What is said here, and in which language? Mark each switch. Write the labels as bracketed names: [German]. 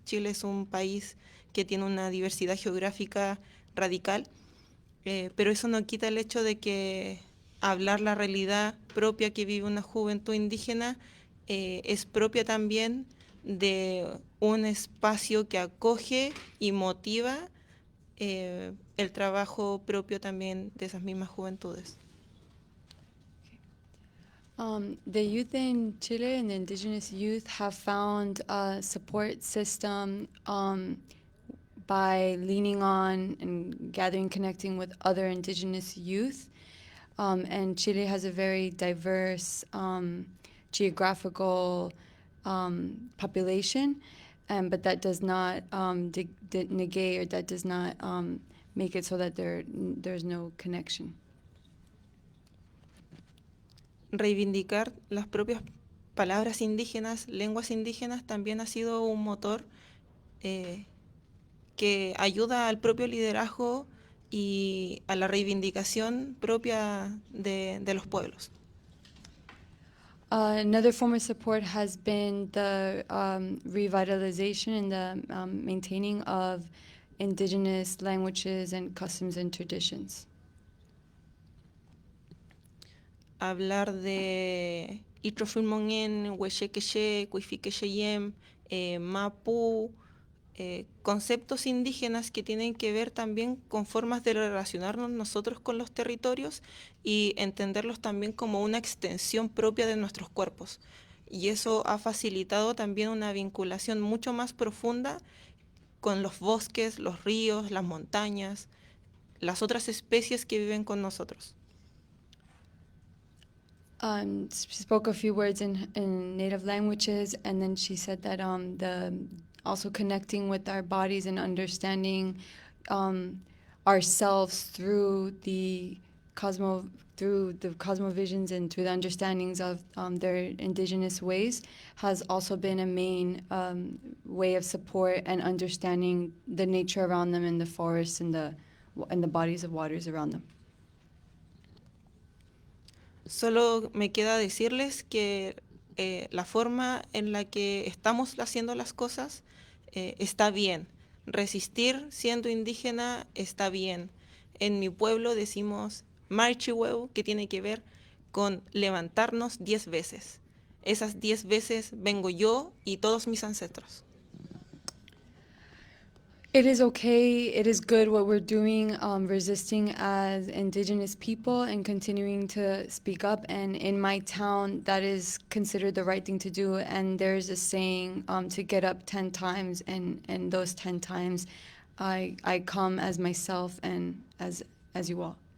[Spanish] Chile es un país que tiene una diversidad geográfica radical, pero eso no quita el hecho de que hablar la realidad propia que vive una juventud indígena es propia también de un espacio que acoge y motiva el trabajo propio también de esas mismas juventudes. [English] The youth in Chile and the indigenous youth have found a support system by leaning on and gathering, connecting with other indigenous youth. And Chile has a very diverse geographical population, but that does not negate, or that does not make it so that there's no connection. [Spanish] Reivindicar las propias palabras indígenas, lenguas indígenas, también ha sido un motor que ayuda al propio liderazgo y a la reivindicación propia de los pueblos. [English] Another form of support has been the revitalization and the maintaining of indigenous languages and customs and traditions. [Spanish] Hablar de Itrofilmongen, Huechequeche, Cuifiquecheyem, Mapu, conceptos indígenas que tienen que ver también con formas de relacionarnos nosotros con los territorios y entenderlos también como una extensión propia de nuestros cuerpos. Y eso ha facilitado también una vinculación mucho más profunda con los bosques, los ríos, las montañas, las otras especies que viven con nosotros. [English] She spoke a few words in native languages, and then she said that also connecting with our bodies and understanding ourselves through the cosmovisions and through the understandings of their indigenous ways has also been a main way of support and understanding the nature around them in the forests and the bodies of waters around them. [Spanish] Solo me queda decirles que la forma en la que estamos haciendo las cosas está bien. Resistir siendo indígena está bien. En mi pueblo decimos marchihueu, que tiene que ver con levantarnos 10 veces. Esas 10 veces vengo yo y todos mis ancestros. [English] It is okay, it is good what we're doing, resisting as indigenous people and continuing to speak up. And in my town, that is considered the right thing to do. And there's a saying to get up 10 times, and those 10 times I come as myself and as you all.